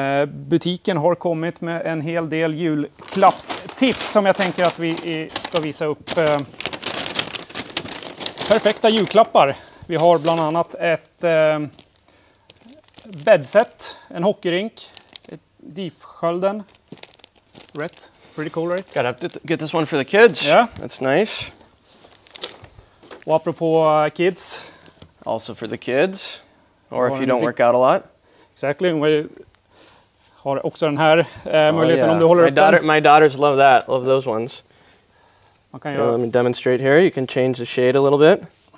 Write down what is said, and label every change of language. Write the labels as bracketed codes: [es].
[sv] Butiken har kommit med en hel del julklappstips som jag tänker att vi ska visa upp. Perfekta julklappar. Vi har bland annat ett bäddset, en hockeyrink, ett DIF-skölden. [en] Rhett, pretty cool, right? Gotta have to get this one for the kids. Yeah. That's nice. [sv] Och apropå kids. [en] Also for the kids. Or if you don't work out a lot. Exactly. [sv] Vi har också den här möjligheten om du håller upp den. [en] My daughters love that. Love those ones. [sv] Man kan göra. [en] Let me demonstrate here. You can change the shade a little bit.